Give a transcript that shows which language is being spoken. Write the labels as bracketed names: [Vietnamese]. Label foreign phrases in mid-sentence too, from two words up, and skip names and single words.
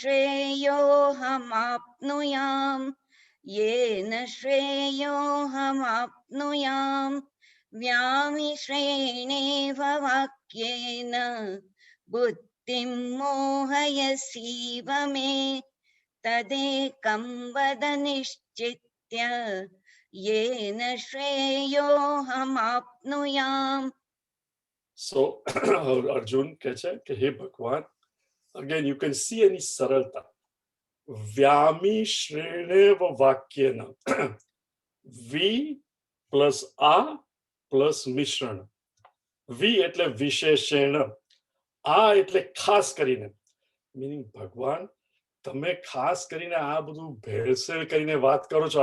[Sanskrit] श्रेयोऽहमाप्नुयाम् येन श्रेयोऽहमाप्नुयाम् व्यामिश्रेणेव वाक्येन बुद्धिं मोहयसीव मे तदेकं वद निश्चित्य येन श्रेयोऽहमाप्नुयाम्. [Gujarati] So Arjun કહે છે કે હે ભગવાન, [English] again you can see [Gujarati] એની સરળતા. વ્યામિશ્રેણેવ વાક્યેન, વી પ્લસ આ પ્લસ મિશ્રણ. વી એટલે વિશેષણ, આ એટલે ખાસ કરીને, મીનિંગ ભગવાન તમે ખાસ કરીને આ બધું ભેળસેળ કરીને વાત કરો છો.